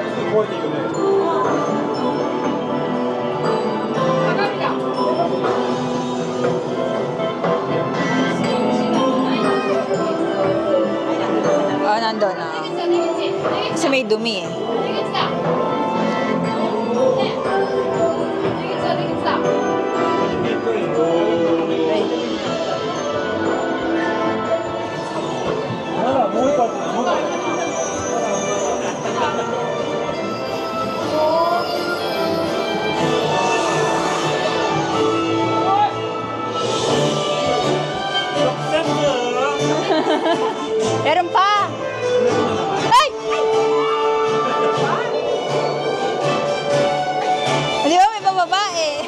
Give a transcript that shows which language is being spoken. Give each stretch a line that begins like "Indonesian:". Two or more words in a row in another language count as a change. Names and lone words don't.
Japanese: 動いているね。
Filipino: Ah, nandun na. Kasi may dumi eh. Right.
Japanese: まだもう一発。まだ。
Filipino: Meron pa! Ay! Di ba may pababae?